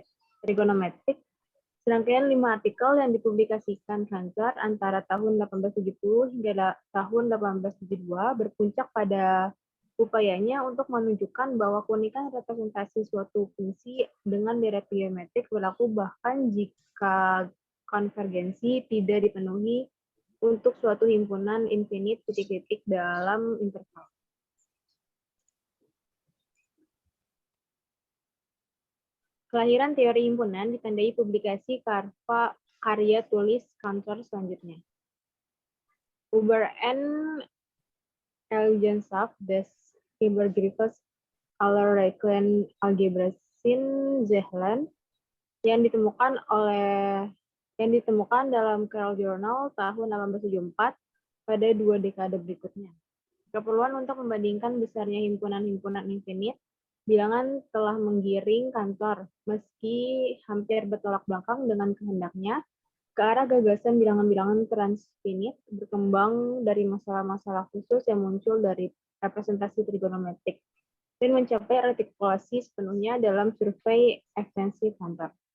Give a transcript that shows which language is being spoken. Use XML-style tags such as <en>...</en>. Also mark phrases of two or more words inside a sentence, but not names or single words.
<id>trigonometrik, serangkaian 5 artikel yang dipublikasikan Cantor antara tahun 1870 hingga tahun 1872 berpuncak pada upayanya untuk menunjukkan bahwa keunikan representasi suatu fungsi dengan deret geometrik berlaku bahkan jika konvergensi tidak dipenuhi untuk suatu himpunan infinite titik-titik dalam interval. Kelahiran teori himpunan ditandai publikasi karya tulis Cantor selanjutnya.</id> <de>Über eine Eigenschaft des Übergriffes aller reellen Algebraischen Zahlen</de> <id>yang ditemukan dalam Carroll Journal tahun 1874 pada 2 dekade berikutnya. Keperluan untuk membandingkan besarnya himpunan-himpunan infinite bilangan telah menggiring Cantor, meski hampir bertolak belakang dengan kehendaknya, ke arah gagasan bilangan-bilangan transfinite berkembang dari masalah-masalah khusus yang muncul dari representasi trigonometrik dan mencapai artikulasi sepenuhnya dalam survei ekstensi Cantor.</id>